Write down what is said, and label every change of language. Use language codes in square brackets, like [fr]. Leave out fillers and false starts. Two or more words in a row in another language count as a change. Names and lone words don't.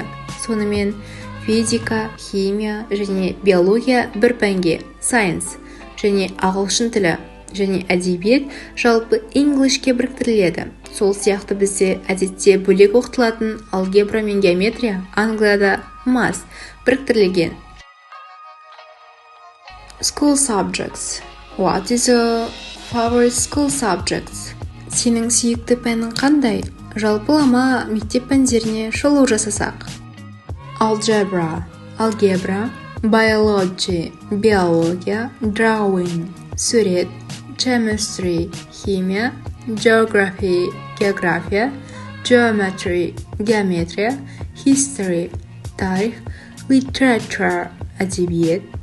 [kk] Сонымен, физика, химия және биология бір пәнге, science, және ағылшын тілі және әдебиет жалпы Englishке біріктіріледі. Сол сияқты бізде әдетте бөлек оқытылатын алгебра мен геометрия Англияда math біріктірілген. [en] School subjects. What is your favorite school subjects? [kk] Сенің сүйікті пәнің қандай? Жалпылама мектеп пәндеріне шолу жасасақ. [en] Algebra, алгебра, biology, биология, drawing, сурет, chemistry, химия, geography, география, geometry, геометрия, history, тарих, literature, әдебиет.